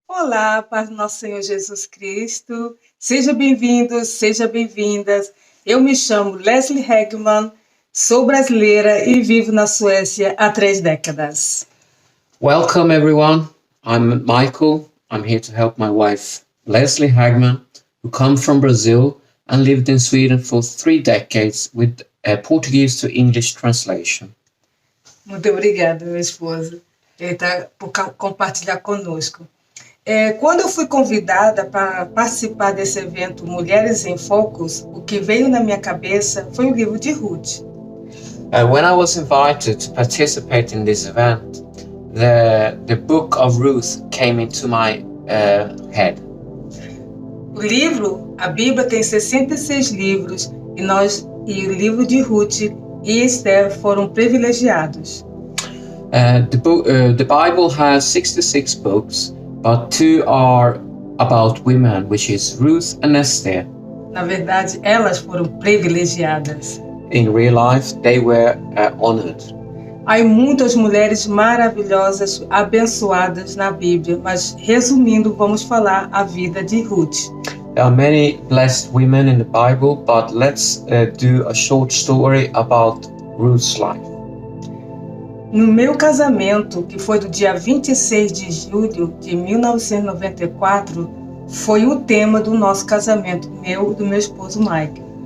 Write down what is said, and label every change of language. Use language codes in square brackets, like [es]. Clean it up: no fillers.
[pt] Olá, paz do nosso Senhor Jesus Cristo. Seja bem-vindos, seja bem-vindas. Eu me chamo Leslie Hegman, sou brasileira e vivo na Suécia há 3 décadas. [en] Welcome everyone. I'm Michael. I'm here to help my wife Leslie Hagman, who come from Brazil and lived in Sweden for 3 decades with a Portuguese to English translation. [pt] Muito obrigada, minha esposa, por compartilhar conosco. Quando eu fui convidada para participar desse evento Mulheres em Focus, o que veio na minha cabeça foi o livro de Ruth. [en] When I was invited to participate in this event, the book of Ruth came into my head. [pt] O livro, a Bíblia tem 66 livros e o livro de Ruth e Esther foram privilegiados. [en] The Bible has 66 books, but 2 are about women, which is Ruth and Esther. [pt] Na verdade, elas foram privilegiadas. [en] In real life, they were honored. [pt] Há muitas mulheres maravilhosas, abençoadas na Bíblia, mas resumindo, vamos falar a vida de Ruth. [en] There are many blessed women in the Bible, but let's do a short story about Ruth's life. [pt] No meu casamento, que foi do dia 26 de julho de 1994, foi o tema do nosso casamento, meu e do meu esposo Mike.